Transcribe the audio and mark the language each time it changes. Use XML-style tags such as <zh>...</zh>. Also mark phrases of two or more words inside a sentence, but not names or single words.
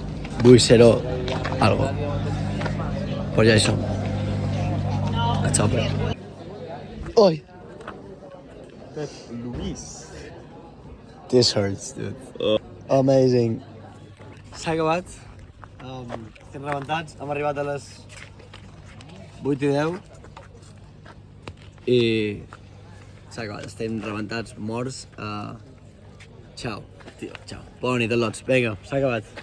<ca>8:0 algo. Però ja hi som. A tope. Oi! Luis.</ca> <en>This hurts, dude. Amazing.</en> <ca>S'ha acabat. Estem rebentats. Hem arribat a les 8:10. I s'ha acabat. Estem rebentats, morts. Ciao, tio, ciao. Bona nit, lots. Vinga, s'ha acabat.</ca>